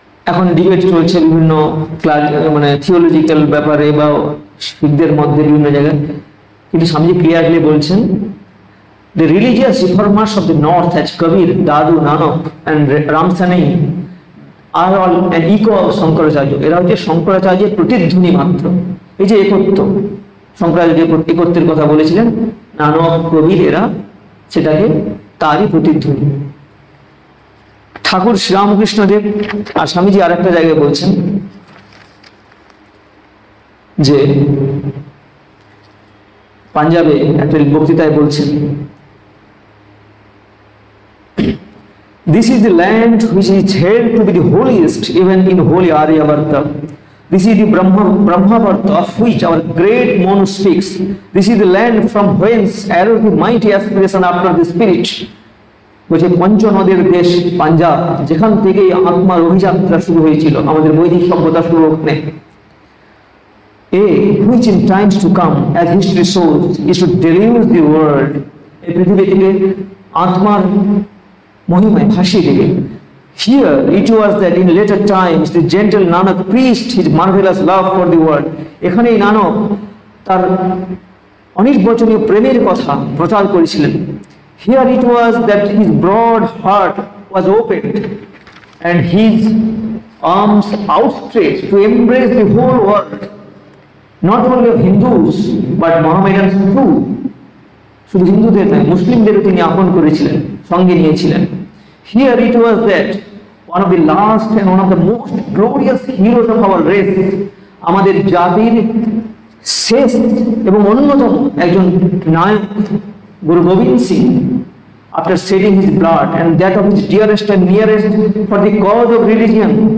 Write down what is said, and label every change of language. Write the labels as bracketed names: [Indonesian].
[Bangla] এখন ডিবেট চলছে বিভিন্ন মানে থিওলজিক্যাল ব্যাপারে বা শিখদের মধ্যে বিভিন্ন জায়গায়, কিন্তু স্বামীজি ক্লিয়ারলি বলছেন [English] the religious reformers of the north as Kabir, Dadu, Nanak and Ramsanai are all an echo of Shankaracharya. [Bangla] এরা হচ্ছে শঙ্করাচার্যের প্রতিধ্বনি মাত্র। এই যে একত্ব, শঙ্করাচার্য একত্বের কথা বলেছিলেন, নানক, কবির এরা সেটাকে তারই প্রতিধ্বনি। ঠাকুর শ্রীরামকৃষ্ণদেব আর স্বামীজি আর একটা জায়গায় বলছেন যে পাঞ্জাবে একটা বক্তৃতায় বলছেন, [English] this is the land which is held to be the holiest even in holy Aryavarta. This is the Brahmavarta of which our great Monu speaks. This is the land from whence arose the mighty aspiration after the spirit. [Bangla] বলছে পঞ্চনদের দেশ পাঞ্জাব, যেখান থেকে আত্মার অভিযাত্রা শুরু হয়েছিল, আমাদের বৈদিক সভ্যতা শুরু ওখানে। [English] which in times to come as history shows is to deluge the world, [Bangla] এই পৃথিবী থেকে আত্মার মহিমায় ভাসিয়ে দেবে। [English] Here it was that in later times the gentle Nanak preached his marvelous love for the world. [Bangla] এখানেই নানক তার অনির্বচনীয় প্রেমের কথা প্রচার করেছিলেন। [English] Here it was that his broad heart was opened and his arms outstretched to embrace the whole world, not only of Hindus but Mohammedans too. [Bangla] শুধু হিন্দুদের নয়, মুসলিমদেরও তিনি আপন করেছিলেন, সঙ্গে নিয়েছিলেন। [English] Here it was that one of the last and one of the most glorious heroes of our race, [Bangla] আমাদের জাতির শেষ এবং অন্যতম একজন নায়ক Guru Gobind Singh, [English] after shedding his blood and that of his dearest and nearest for the cause of religion,